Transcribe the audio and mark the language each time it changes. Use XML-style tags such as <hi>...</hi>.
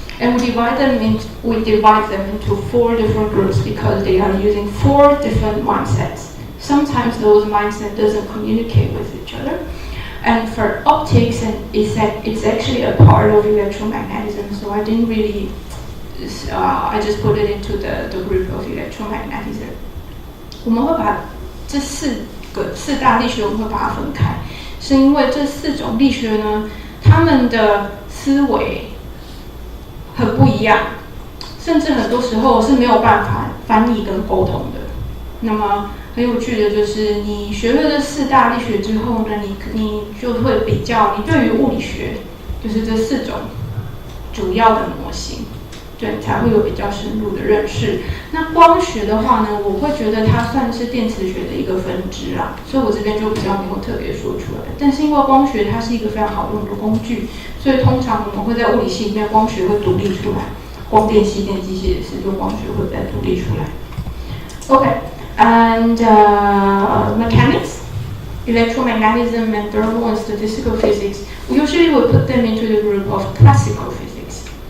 <en>And we divide them into 4 different groups because they are using 4 different mindsets. Sometimes those mindsets doesn't communicate with each other. And for optics, it's actually a part of electromagnetism, so I didn't really, I just put it into the group of electromagnetism.</en> <zh>我们会把这4大力学我们会把它分开，是因为这4种力学呢，他们的思维很不一样，甚至很多时候是没有办法翻译跟沟通的。那么很有趣的就是，你学了这4大力学之后呢，你就会比较，你对于物理学，就是这4种主要的模型，对你才会有比较深入的认识。那光学的话呢，我会觉得它算是电磁学的一个分支啦，所以我这边就比较没有特别说出来。但是因为光学它是一个非常好用的工具，所以通常我们会在物理系里面光学会独立出来，光电系、电机系也是，就光学会再独立出来。</zh> <en>Okay. And mechanics, electromagnetism, and thermal and statistical physics, we usually will put them into the group of classical physics.</en>